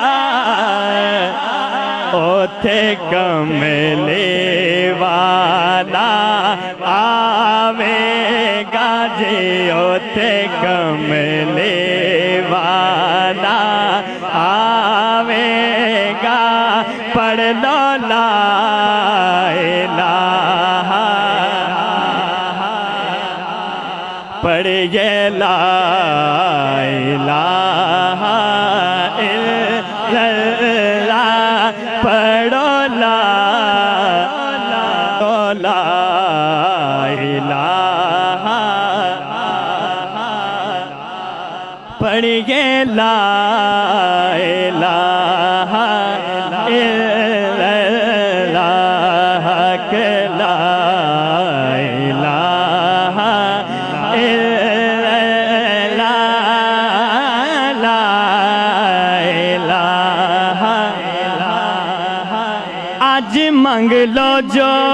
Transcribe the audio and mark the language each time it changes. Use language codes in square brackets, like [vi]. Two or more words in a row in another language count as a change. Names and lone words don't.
[pa] اوتھے کملی والا آوے گا جی اوتھے کملی والا آوے گا پڑھ لو لا [ar] إله پڑھیے لا إله إلا الله پڑھو لا إله پڑھیے لا إله إلا الله [pa] کے [ar] لا إله [pa] اج منگ لو جو